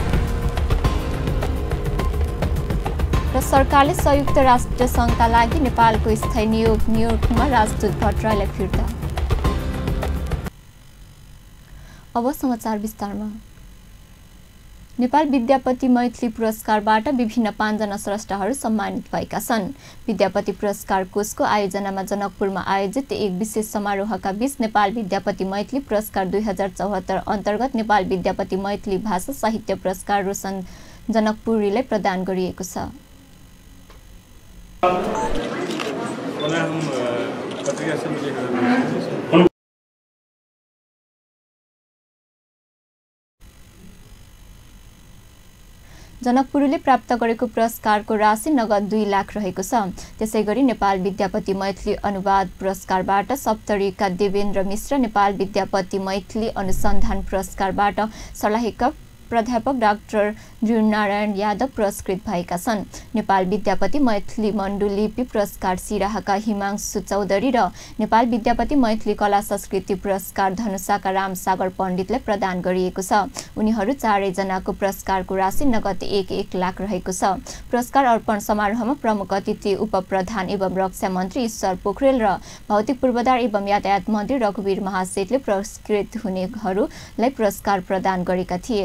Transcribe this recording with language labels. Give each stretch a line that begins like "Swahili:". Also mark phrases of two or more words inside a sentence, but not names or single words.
Nepali: र सरकारले संयुक्त राष्ट्र सङ्घका लागि नेपालको स्थायी नियोग न्युयोर्कमा राजदूत भट्टराईलाई फिर्ता। अब समाचार विस्तारमा। नेपाल विद्यापति मैथिली पुरस्कारबाट विभिन्न 5 जना स्रष्टाहरू सम्मानित भएका छन्। विद्यापति पुरस्कार कोषको आयोजनामा जनकपुरमा आयोजित एक विशेष समारोहका बीच नेपाल विद्यापति मैथिली पुरस्कार 2074 अन्तर्गत नेपाल विद्यापति मैथिली भाषा साहित्य पुरस्कार रोशन जनकपुरीलाई प्रदान गरिएको छ। जनकपुरीले प्राप्त गरेको पुरस्कारको राशि नगद 2 लाख रहेको छ। त्यसैगरी नेपाल विद्यापति मैथिली अनुवाद पुरस्कारबाट सप्तरीका देवेन्द्र मिश्र, नेपाल विद्यापति मैथिली अनुसन्धान पुरस्कारबाट सल्लाहकार प्राध्यापक डाक्टर ध्रुवनारायण यादव पुरस्कृत भएका छन्। नेपाल विद्यापति मैथिली मण्डुलिपि पुरस्कार सिराहाका हिमांशु चौधरी र नेपाल विद्यापति मैथिली कला संस्कृति पुरस्कार धनुषाका रामसागर पण्डितलाई प्रदान गरिएको छ। उनीहरू 4 जनाको पुरस्कारको राशि नगद 1 लाख रहेको छ। पुरस्कार अर्पण समारोहमा प्रमुख अतिथि उपप्रधान एवं रक्षा मन्त्री ईश्वर पोखरेल र भौतिक पूर्वाधार एवं यातायात मन्त्री रघुवीर महासेठले पुरस्कृत हुनेहरूलाई पुरस्कार प्रदान गरेका थिए।